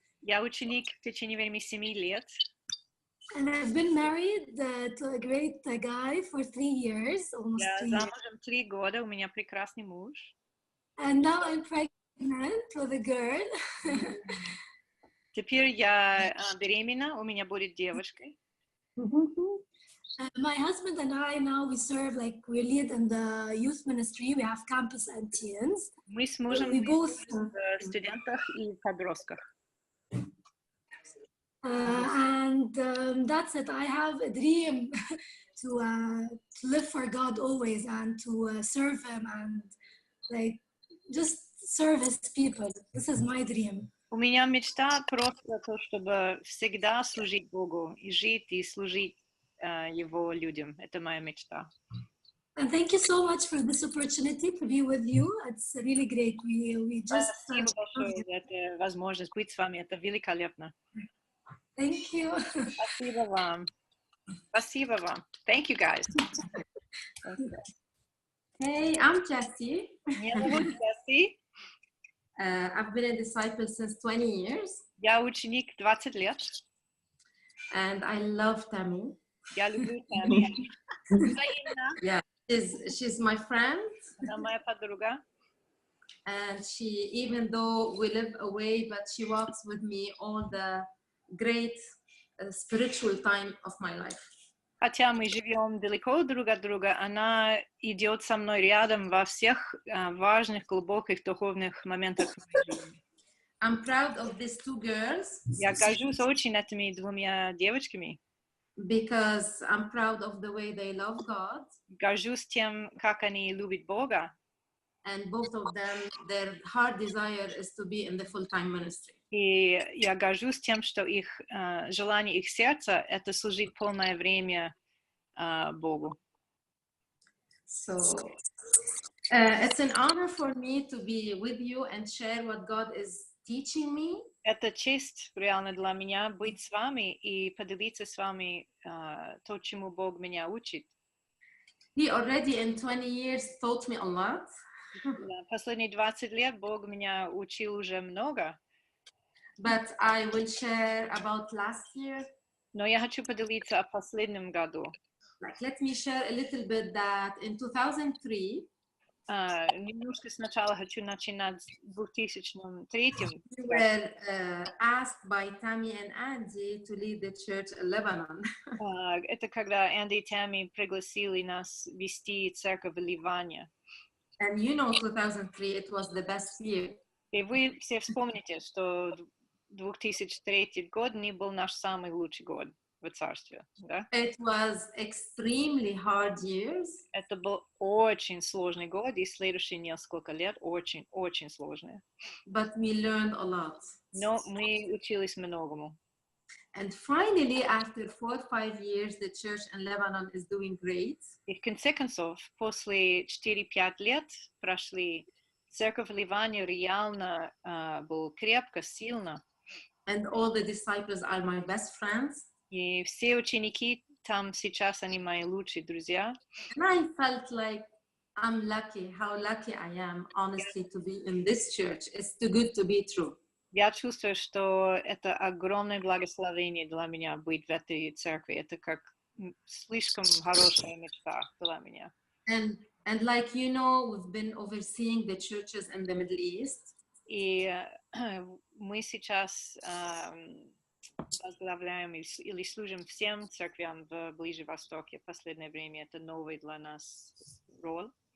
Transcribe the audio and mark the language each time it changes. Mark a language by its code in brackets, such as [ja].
[ru] Я ученик в течение времени 7 лет. [en] And I've been married to a great guy for 3 years, almost 3 years. [ru] Я замужем 3 года, у меня прекрасный муж. [en] And now I'm pregnant with a girl. [ru] Теперь я беременна, у меня будет девочка. [en] My husband and I now we serve, like we lead in the youth ministry. We have campus and teens. [ru] Мы с мужем [en] We both [ru] в студентах и подростках. [en] And that's it. I have a dream to live for God always and to serve Him and like just serve His people. This is my dream. [ru] У меня мечта просто то, чтобы всегда служить Богу и жить и служить Его людям. Это моя мечта. [en] And thank you so much for this opportunity to be with you. It's really great. We just. [ru] Спасибо большое за эту возможность быть с вами. Это великолепно. [en] Thank you. [ru] Спасибо вам. Спасибо вам. [en] Thank you, guys. Hey, I'm Jessie. [ru] Меня зовут Джесси. [en] I've been a disciple since 20 years. [ru] Я ученик 20 лет. [en] And I love Tammy. [ru] Я люблю Тамми. [en] Yeah, she's my friend. [ru] Она моя подруга. [en] And she, even though we live away, but she walks with me all the great spiritual time of my life. [ru] Хотя мы живем далеко друг от друга, она идет со мной рядом во всех важных, глубоких духовных моментах моей жизни. [en] I'm proud of these 2 girls. [ru] Я горжусь очень этими 2 девочками. [en] Because I'm proud of the way they love God. [ru] Горжусь тем, как они любят Бога. [en] And both of them, their heart desire is to be in the full-time ministry. [ru] И я горжусь тем, что их желание, их сердца — это служить полное время Богу. [en] So it's an honor for me to be with you and share what God is teaching me. [ru] Это честь реально для меня быть с вами и поделиться с вами то, чему Бог меня учит. [en] He already in 20 years taught me a lot. [ru] Последние 20 лет Бог меня учил уже много. [en] But I will share about last year. [ru] Но я хочу поделиться о последнем году. [en] Like, let me share a little bit that in 2003. [ru] Немножко сначала хочу начинать с 2003. [en] We were asked by Tammy and Andy to lead the church in Lebanon. [ru] Это когда Энди и Тамми пригласили нас вести церковь в Ливане. [en] And you know, 2003, it was the best year. [ru] И вы все вспомните, что 2003 год не был наш самый лучший год в царстве, да? [en] It was extremely hard years, [ru] Это был очень сложный год, и следующие несколько лет очень сложные. [en] but we learned a lot. [ru] Но мы учились многому. [en] And finally, after 4 or 5 years, the church in Lebanon is doing great. [ru] И в конце концов, после 4-5 лет прошли, церковь в Ливане реально был крепко, сильно. [en] And all the disciples are my best friends. [ru] И все ученики там сейчас, они мои лучшие друзья. [en] And I felt like I'm lucky, how lucky I am, honestly, to be in this church. It's too good to be true. [ru] Я чувствую, что это огромное благословение для меня быть в этой церкви. Это как слишком хорошая мечта для меня. [en] And like you know, we've been overseeing the churches in the Middle East. [ru] И мы сейчас возглавляем или служим всем церквям в Ближнем Востоке. В последнее время это новый для нас роль.